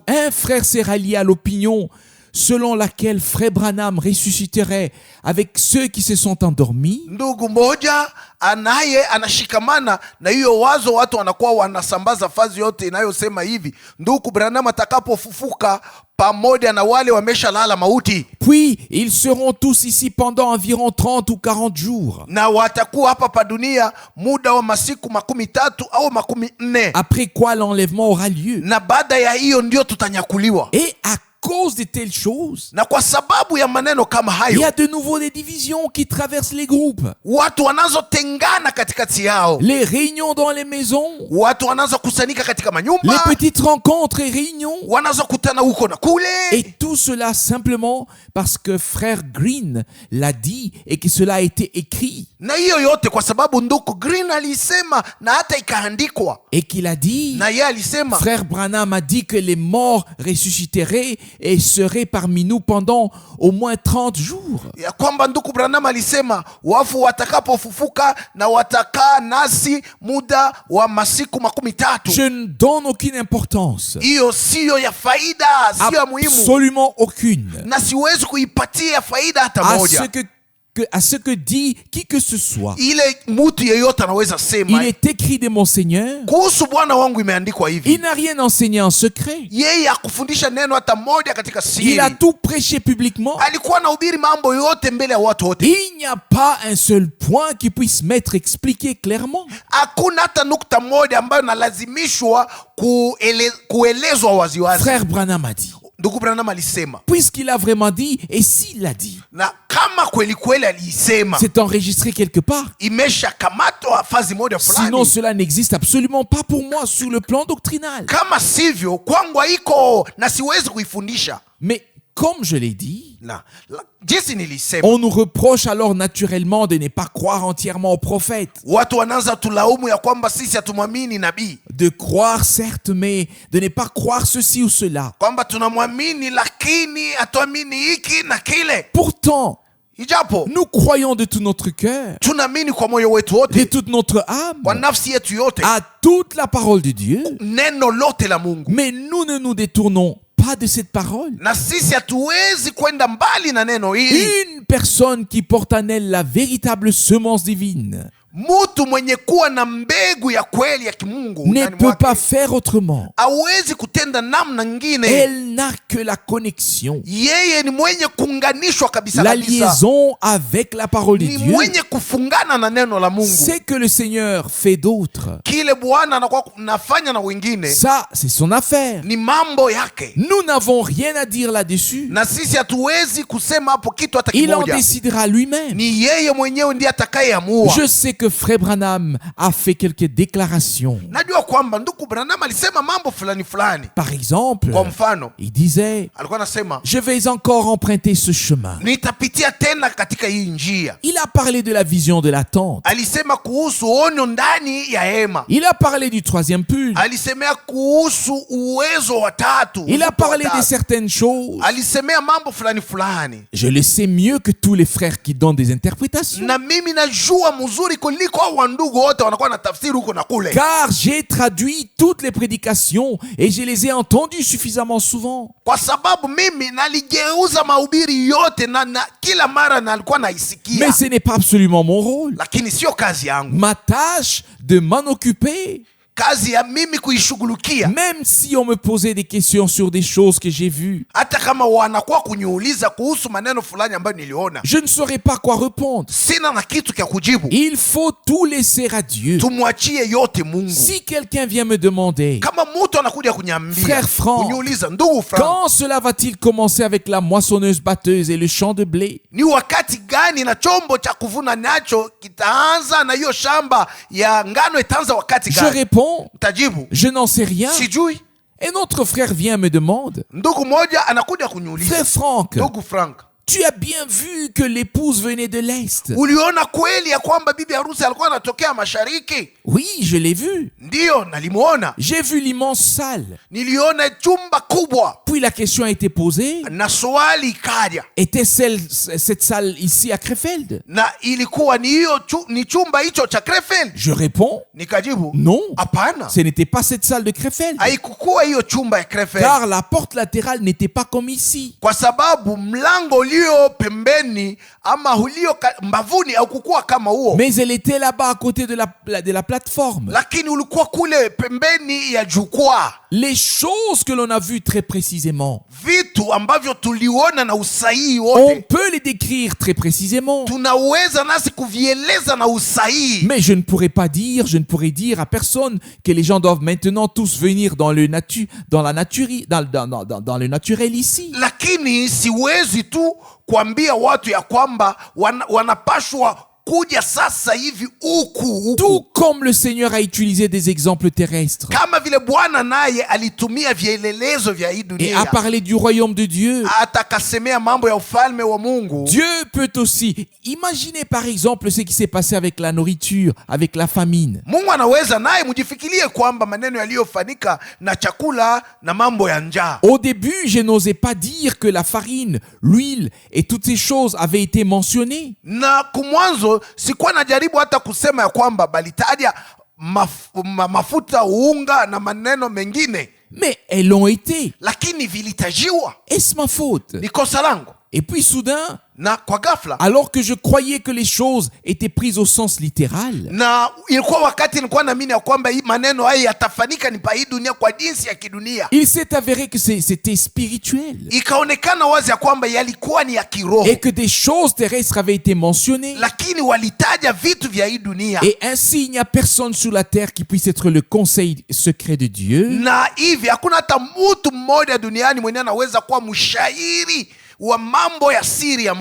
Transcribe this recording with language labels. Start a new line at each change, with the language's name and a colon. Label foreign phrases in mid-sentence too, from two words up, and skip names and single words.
French: Un frère s'est rallié à l'opinion selon laquelle Frère Branham ressusciterait avec ceux qui se sont endormis.
Swahili: Ndugu moja anaye anashikamana na hiyo wazo, watu wanakuwa wanasambaza fazi yote inayosema hivi, ndugu Branham atakapofufuka pamoja na wale wameshalala mauti.
French: Puis ils seront tous ici pendant environ 30 ou 40 jours.
Swahili: Na watakuwa hapa pa dunia muda wa masiku 13 au 14.
French: Après quoi l'enlèvement aura lieu.
Swahili: Na baada ya hiyo ndio tutanyakuliwa.
French: Et à cause de telles choses,
Swahili: na kwa sababu ya maneno kama hayo,
French: il y a de nouveau des divisions qui traversent les groupes.
Swahili: Watu wanazotengana katikati yao.
French: Les réunions dans les maisons.
Swahili: Watu wanazokusanyika katika manyumba.
French: Les petites rencontres et réunions.
Swahili: Wanazokutana huko na kule.
French: Et tout cela simplement parce que frère Green l'a dit et que cela a été écrit.
Swahili: Na hiyo yote kwa sababu ndugu Green alisema na hata ikaandikwa.
French: Et qu'il a dit,
Swahili: na yeye alisema,
French: frère Branham a dit que les morts ressusciteraient et seraient parmi nous pendant au moins 30 jours.
Swahili: Ya kwamba ndugu Branham alisema wafu watakapofufuka na watakaa nasi muda wa masiku 13.
French: Je ne donne aucune importance.
Swahili: Hiyo sio ya faida, sio ya muhimu.
French: Absolument aucune.
Swahili: Na siwezi kuipatia faida hata moja.
French: À ce que dit qui que ce soit.
Swahili: Ile mtu yeyote anaweza sema.
French: Il est écrit de mon Seigneur.
Swahili: Kuhusu Bwana wangu imeandikwa hivi.
French: Il n'a rien enseigné en secret.
Swahili: Yeye hakufundisha neno hata moja katika siri.
French: Il a tout prêché publiquement.
Swahili: Alikuwa anahubiri mambo yote mbele ya watu wote.
French: Il n'y a pas un seul point qui puisse m'être expliqué clairement.
Swahili: Hakuna hata nukta moja ambayo nalazimishwa kuelezwa waziwazi.
French: Frère Branham a dit.
Swahili: ndugu Branham alisema,
French: Puisqu'il a vraiment dit, et s'il l'a dit,
Swahili: na kama kweli kweli aliisema,
French: c'est enregistré quelque part.
Swahili: imeshakamatwa fazi moja
French: Sinon,
Swahili: fulani.
French: cela n'existe absolument pas pour moi sur le plan doctrinal.
Swahili: Kama sivyo kwangu haiko na siwezi kuifundisha.
French: Mais comme je l'ai dit,
Swahili: Jinsi nilisema,
French: on nous reproche alors naturellement de ne pas croire entièrement aux prophètes.
Swahili: watu wanaanza tulaumu ya kwamba sisi hatumwamini nabii,
French: De croire certes, mais de ne pas croire ceci ou cela.
Swahili: kwamba tunamwamini lakini hatuamini hiki na kile.
French: Pourtant,
Swahili: Ijapo
French: nous croyons de tout notre cœur,
Swahili: tunaamini kwa moyo wetu
French: de
Swahili: wote,
French: toute notre âme,
Swahili: kwa nafsi yetu yote,
French: à toute la parole de Dieu,
Swahili: neno lote la Mungu,
French: mais nous ne nous détournons pas de cette parole.
Swahili: na sisi hatuwezi kwenda mbali na neno hili.
French: Une personne qui porte en elle la véritable semence divine
Swahili: Mtu mwenye kuwa na mbegu ya kweli ya kimungu
French: ne
Swahili: ndani
French: peut
Swahili: mwake,
French: pas faire autrement.
Swahili: hawezi kutenda namna ngine.
French: Elle n'a que la connexion,
Swahili: Yeye ni mwenye kuunganishwa kabisa
French: la
Swahili: kabisa,
French: liaison avec la parole de
Swahili: ni
French: Dieu.
Swahili: mwenye kufungana na neno la Mungu.
French: C'est que le Seigneur fait d'autres.
Swahili: Kile Bwana anakuwa nafanya na wengine
French: Ça, c'est son affaire.
Swahili: ni mambo yake,
French: Nous n'avons rien à dire là-dessus.
Swahili: na sisi hatuwezi kusema hapo kitu hata
French: Il en
Swahili: kimoja.
French: décidera lui-même.
Swahili: Ni yeye mwenyewe ndiye atakayeamua.
French: Je sais que Frère Branham a fait quelques déclarations.
Swahili: Najua kwamba ndugu Branham alisema mambo fulani fulani.
French: Par exemple,
Swahili: Kwa mfano,
French: il disait,
Swahili: alikuwa anasema
French: je vais encore emprunter ce chemin.
Swahili: nitapitia tena katika hii njia.
French: Il a parlé de la vision de la tente.
Swahili: Alisema kuhusu onyo ndani ya hema.
French: Il a parlé du troisième pull.
Swahili: Alisemea kuhusu uwezo wa tatu.
French: Il a
Swahili: uwezo wa
French: parlé de
Swahili: tatu.
French: certaines choses.
Swahili: Alisemea mambo fulani fulani.
French: Je le sais mieux que tous les frères qui donnent des interprétations.
Swahili: Na mimi najua mzuri kuliko hao wandugu wote wanakuwa na tafsiri huko na kule.
French: Car j'ai traduit toutes les prédications et je les ai entendues suffisamment souvent.
Swahili: Kwa sababu mimi naligeuza mahubiri yote na kila mara nalikuwa naisikia.
French: Mais ce n'est pas absolument mon rôle.
Swahili: Lakini sio kazi yangu.
French: Ma tâche de m'en occuper,
Swahili: Kazi ya mimi kuishughulikia.
French: même si on me posait des questions sur des choses que j'ai vues,
Swahili: Hata kama wanakuwa kuniuliza kuhusu maneno fulani ambayo niliona,
French: je ne saurais pas quoi répondre.
Swahili: sina na kitu cha kujibu.
French: Il faut tout laisser à Dieu.
Swahili: Tumwachie yote Mungu.
French: Si quelqu'un vient me demander,
Swahili: Kama mtu anakuja kuniambia,
French: Frère Franck,
Swahili: kuniuliza, ndugu Frank,
French: quand cela va-t-il commencer avec la moissonneuse batteuse et le champ de blé?
Swahili: ni wakati gani na chombo cha kuvuna nacho kitaanza na hiyo shamba ya ngano itaanza wakati
French: Je
Swahili: gani?
French: réponds,
Swahili: Tajibu,
French: je n'en sais rien.
Swahili: sijui.
French: Et notre frère vient me demande,
Swahili: Ndugu moja anakuja kuniuliza,
French: Frère Franck,
Swahili: ndugu Frank,
French: tu as bien vu que l'épouse venait de l'Est?
Swahili: uliona kweli ya kwamba bibi harusi alikuwa anatokea mashariki?
French: Oui, je l'ai vu.
Swahili: Ndiyo, nalimuona.
French: J'ai vu l'immense salle.
Swahili: Niliona chumba kubwa,
French: Puis la question a été posée,
Swahili: na swali ikaja,
French: était cette salle ici à Krefeld?
Swahili: na ilikuwa ni hiyo ni chumba hicho cha Krefeld?
French: Je réponds,
Swahili: Nikajibu,
French: non,
Swahili: hapana,
French: ce n'était pas cette salle de Krefeld.
Swahili: haikukuwa hiyo chumba ya Krefeld,
French: Car la porte latérale n'était pas comme ici.
Swahili: kwa sababu mlango ulio pembeni ama ulio mbavuni haukukuwa kama huo,
French: Mais elle était là-bas à côté de la plateforme.
Swahili: lakini ulikuwa kule pembeni ya jukwaa.
French: Les choses que l'on a vues très précisément,
Swahili: Vitu ambavyo tuliona na usahihi
French: on
Swahili: wote
French: peut les décrire très précisément.
Swahili: tunaweza nasi kuvieleza na usahihi,
French: Mais je ne pourrais dire à personne que les gens doivent maintenant tous venir dans le naturel ici.
Swahili: lakini siwezi tu kuambia watu ya kwamba wanapashwa kuja sasa hivi huku.
French: Tout comme le Seigneur a utilisé des exemples terrestres
Swahili: Kama vile Bwana naye alitumia vielelezo vya hii
French: et a
Swahili: dunia,
French: parlé du royaume de Dieu,
Swahili: hata akasemea mambo ya ufalme wa Mungu.
French: Dieu peut aussi. Imaginez par exemple ce qui s'est passé avec la nourriture, avec la famine.
Swahili: Mungu anaweza naye, mjifikirie kwamba maneno yaliyofanyika na chakula na mambo ya njaa.
French: Au début, je n'osais pas dire que la farine, l'huile et toutes ces choses avaient été mentionnées.
Swahili: Na kumwanzo sikuwa najaribu hata kusema ya kwamba balitaja mafuta, unga na maneno mengine,
French: Mais elles l'ont été.
Swahili: lakini vilitajiwa.
French: Est-ce ma faute?
Swahili: Ni kosa langu?
French: Et puis soudain,
Swahili: na kwa ghafla,
French: alors que je croyais que les choses étaient prises au sens littéral,
Swahili: na ilikuwa wakati nilikuwa naamini ya kwamba hii maneno haya yatafanyika ni pa hii dunia kwa jinsi ya kidunia,
French: il s'est avéré que c'était spirituel
Swahili: ikaonekana wazi ya kwamba yalikuwa ni ya kiroho,
French: et que des choses terrestres avaient été mentionnées.
Swahili: lakini walitaja vitu vya hii dunia.
French: Et ainsi, il n'y a personne sur la terre qui puisse être le conseil secret de Dieu
Swahili: Na hivi hakuna hata mtu mmoja duniani mwenye anaweza kuwa mshairi wa mambo ya siri ya